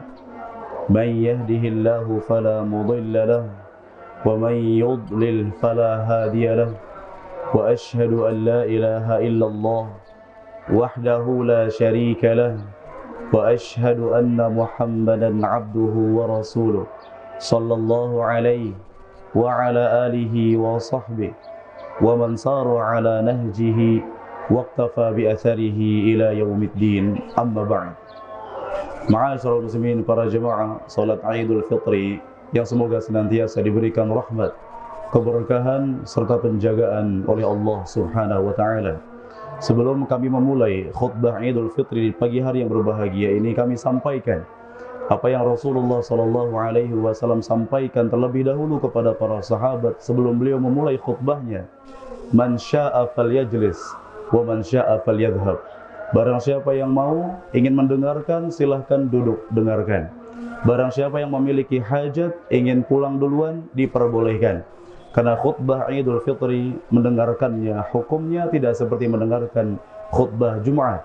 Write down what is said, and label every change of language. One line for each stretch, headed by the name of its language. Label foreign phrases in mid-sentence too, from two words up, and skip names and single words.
Arabic: من يهده الله فلا مضل له ومن يضلل فلا هادي له. وأشهد أن لا إله إلا الله وحده لا شريك له وأشهد أن محمدا عبده ورسوله صلى الله عليه وعلى آله وصحبه ومن سار على نهجه واقتفى بآثاره إلى يوم الدين. أما بعد. معاشر المسلمين,
Indonesian: para jemaah salat Idul Fitri yang semoga senantiasa diberikan rahmat, keberkahan serta penjagaan oleh Allah
Arabic: سبحانه وتعالى.
Indonesian: Sebelum kami memulai khutbah Idul Fitri di pagi hari yang berbahagia ini, kami sampaikan apa yang Rasulullah
Arabic: صلى الله عليه وسلم
Indonesian: sampaikan terlebih dahulu kepada para sahabat sebelum beliau memulai khutbahnya.
Arabic: من شاء فليجلس ومن شاء فليذهب.
Indonesian: Barang siapa yang mau ingin mendengarkan, silahkan duduk dengarkan. Barang siapa yang memiliki hajat ingin pulang duluan, diperbolehkan. Karena khutbah Idul Fitri mendengarkannya hukumnya tidak seperti mendengarkan khutbah Jumat.